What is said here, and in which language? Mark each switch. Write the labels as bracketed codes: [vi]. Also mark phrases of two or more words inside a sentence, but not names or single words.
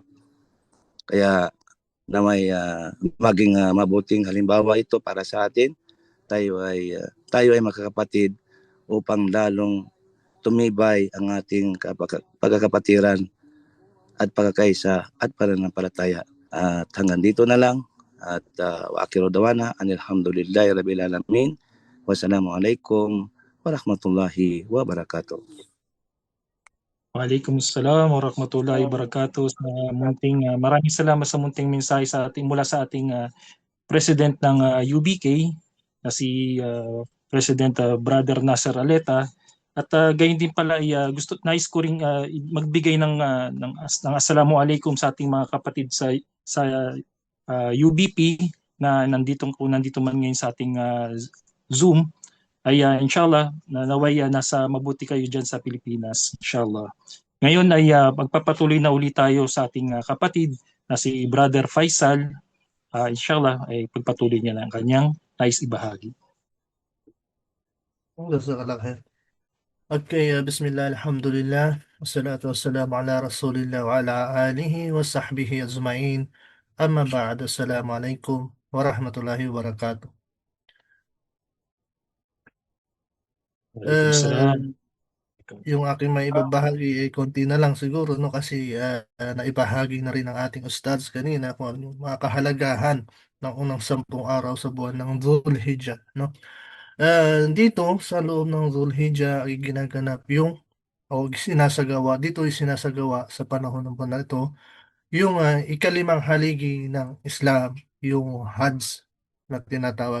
[tl] Kaya na may maging mabuting halimbawa ito para sa atin. Tayo ay magkakapatid upang lalong tumibay ang ating pagkakapatiran at pagkakaisa at pananampalataya. At hanggang dito na lang. [ar] At وآخر دعوانا الحمد لله رب العالمين. والسلام عليكم ورحمة الله وبركاته. وعليكم السلام ورحمة الله وبركاته. [tl] Maraming salamat sa munting mensahe mula sa ating President ng UBK na si President Brother Nasser Aleta. At gayon din pala nais ko ring magbigay ng assalamualaikum sa ating mga kapatid sa UBP na nandito man ngayon sa ating Zoom. Ay inshallah naway nasa mabuti kayo diyan sa Pilipinas, inshallah. Ngayon ay magpapatuloy na ulit tayo sa ating kapatid na si Brother Faisal. Inshallah ay pagpatuloy niya ng kanyang nais ibahagi. [ar] جزاك الله خير. Okay, بسم الله، الحمد لله، والصلاة والسلام على رسول الله وعلى آله وصحبه أجمعين. أما بعد، السلام عليكم ورحمة الله وبركاته. وعليكم السلام. [tl] Yung aking may ibabahagi ay konti na lang siguro, no, kasi naibahagi na rin ng ating ustads kanina kung ano yung mga kahalagahan ng unang 10 araw sa buwan ng Dhul-Hijjah, no. Dito sa loob ng Dhul-Hijjah ay ginaganap dito ay sinasagawa sa panahon ng buwan na ito yung ikalimang haligi ng Islam, yung Hajj na tinatawag.